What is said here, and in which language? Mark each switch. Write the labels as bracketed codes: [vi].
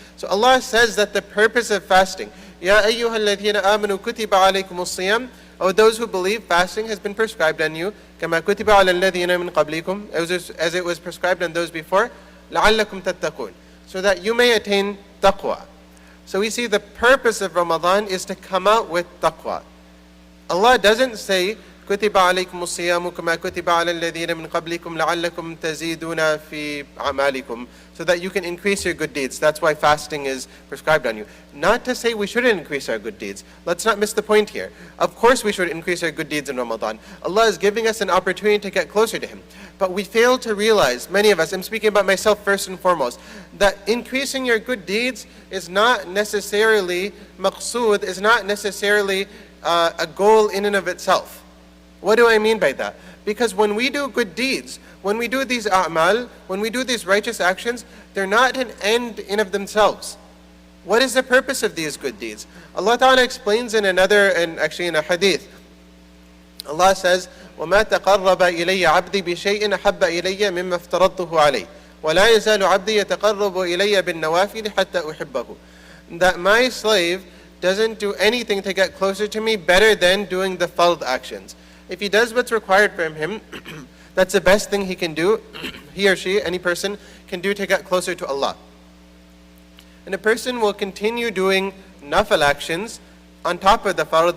[en] So Allah says that the purpose of fasting, [ar] Ya ayyuhalladhina amanu kutiba alaykumus siyam, [en] O those who believe, fasting has been prescribed on you, [ar] kama kutiba ala alladhina min qablikum, [en] as it was prescribed on those before, [ar] la'allakum tattaqun, [en] so that you may attain taqwa. So we see the purpose of Ramadan is to come out with taqwa. Allah doesn't say, [ar] كُتِبَ عَلَيْكُمُ الصِّيَامُ كَمَا كُتِبَ عَلَى الَّذِينَ مِنْ قَبْلِكُمْ لَعَلَّكُمْ تَزِيدُونَ فِي أَعْمَالِكُمْ, [en] so that you can increase your good deeds. That's why fasting is prescribed on you. Not to say we shouldn't increase our good deeds. Let's not miss the point here. Of course we should increase our good deeds in Ramadan. Allah is giving us an opportunity to get closer to Him. But we fail to realize, many of us, I'm speaking about myself first and foremost, that increasing your good deeds is not necessarily maqsood, is not necessarily a goal in and of itself. What do I mean by that? Because when we do good deeds, when we do these a'mal, when we do these righteous actions, they're not an end in of themselves. What is the purpose of these good deeds? Allah Ta'ala explains in a hadith. Allah says, [ar] وَمَا تَقَرَّبَ إِلَيَّ عَبْدِي بِشَيْءٍ أَحَبَّ إِلَيَّ مِمَّا افْتَرَضْتُهُ عَلَيْهِ وَلَا يَزَالُ عَبْدِي يَتَقَرَّبُ إِلَيَّ بِالنَّوَافِلِ حَتَّى أُحِبَّهُ. [en] That my slave doesn't do anything to get closer to me better than doing the fard actions. If he does what's required from him, that's the best thing he can do, he or she, any person, can do to get closer to Allah. And a person will continue doing nafal actions on top of the fard.